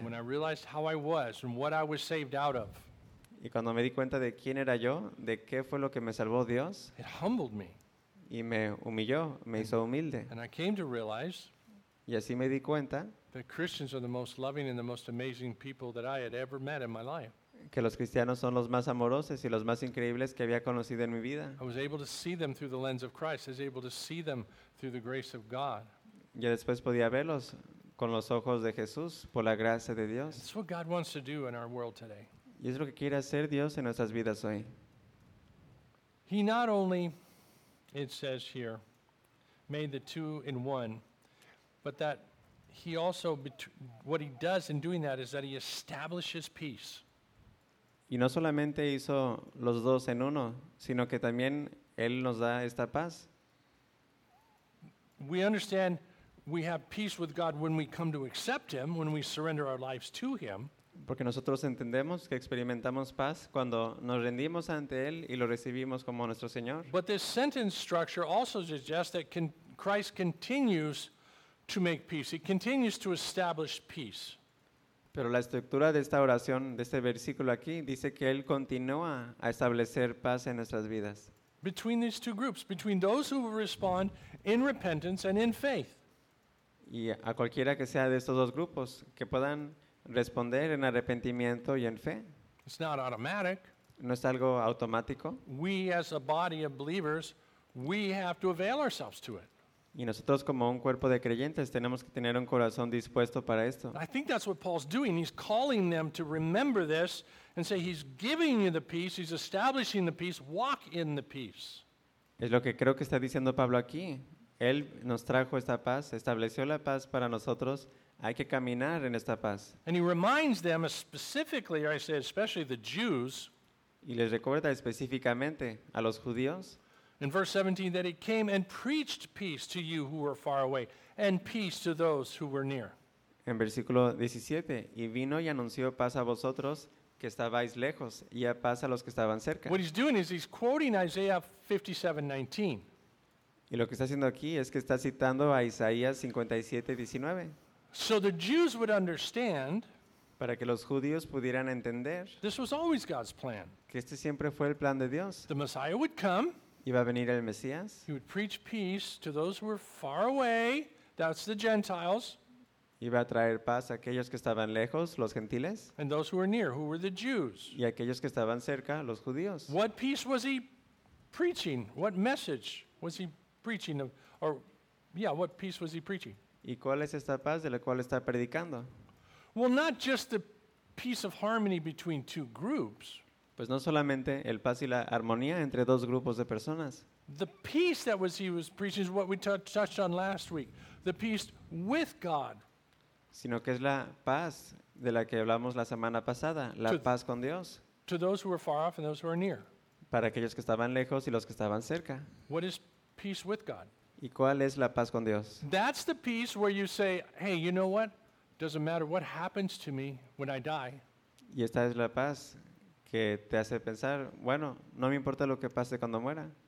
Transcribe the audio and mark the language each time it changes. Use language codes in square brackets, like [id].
[en] When I realized how I was and what I was saved out of. [es] Y cuando me di cuenta de quién era yo, de qué fue lo que me salvó Dios. [en] It humbled me. [es] Y me humilló, me hizo humilde. [en] And I came to realize. [es] Y así me di cuenta. [en] That Christians are the most loving and the most amazing people that I had ever met in my life. [es] Que los cristianos son los más amorosos y los más increíbles que había conocido en mi vida. [en] I was able to see them through the lens of Christ. I was able to see them through the grace of God. [es] Ya después podía verlos con los ojos de Jesús por la gracia de Dios. [en] That's what God wants to do in our world today. [es] Y es lo que quiere hacer Dios en nuestras vidas hoy. [en] He not only, it says here, made the two in one, but that he also, what he does in doing that is that he establishes peace. [es] Y no solamente hizo los dos en uno, sino que también él nos da esta paz. [en] We understand we have peace with God when we come to accept him, when we surrender our lives to him. [es] Porque nosotros entendemos que experimentamos paz cuando nos rendimos ante él y lo recibimos como nuestro Señor. [en] But this sentence structure also suggests that Christ continues to make peace. He continues to establish peace. [es] Pero la estructura de esta oración, de este versículo aquí, dice que él continúa a establecer paz en nuestras vidas. [en] Between these two groups, between those who respond in repentance and in faith. [es] Y a cualquiera que sea de estos dos grupos que puedan responder en arrepentimiento y en fe. [en] It's not automatic. [es] No es algo automático. [en] We as a body of believers, we have to avail ourselves to it. [es] Y nosotros como un cuerpo de creyentes tenemos que tener un corazón dispuesto para esto. [en] I think that's what Paul's doing. He's calling them to remember this and say he's giving you the peace, he's establishing the peace, walk in the peace. [es] Es lo que creo que está diciendo Pablo aquí. Él nos trajo esta paz, estableció la paz para nosotros. Hay que caminar en esta paz. [en] And he reminds them specifically, or I say especially the Jews, [es] y les recuerda específicamente a los judíos, [en] in verse 17, that he came and preached peace to you who were far away, and peace to those who were near. [es] En versículo 17, y vino y anunció paz a vosotros que estabais lejos, y a paz a los que estaban cerca. [en] What he's doing is he's quoting Isaiah 57:19. [es] Y lo que está haciendo aquí es que está citando a Isaías 57:19. [en] So the Jews would understand. [es] Para que los judíos pudieran entender. [en] This was always God's plan. [es] Que este siempre fue el plan de Dios. [en] The Messiah would come. [es] Iba a venir el Mesías. [en] He would preach peace to those who were far away. That's the Gentiles. [es] Iba a traer paz a aquellos que estaban lejos, los gentiles. [en] And those who were near, who were the Jews. [es] Y aquellos que estaban cerca, los judíos. [en] What peace was he preaching? What message was he preaching? What peace was he preaching? [es] ¿Y cuál es esta paz de la cual está predicando? [en] Well, not just the peace of harmony between two groups. [es] Pues no solamente el paz y la armonía entre dos grupos de personas. [en] The peace that he was preaching is what we touched on last week. The peace with God. [es] Sino que es la paz de la que hablamos la semana pasada, la paz con Dios. [en] To those who are far off and those who are near. [es] Para aquellos que estaban lejos y los que estaban cerca. [en] What is peace with God? [es] ¿Y cuál es la paz con Dios? [en] That's the peace where you say, hey, you know what? Doesn't matter what happens to me when I die. [es] Y esta es la paz que te hace pensar, bueno, no me importa lo que pase cuando muera.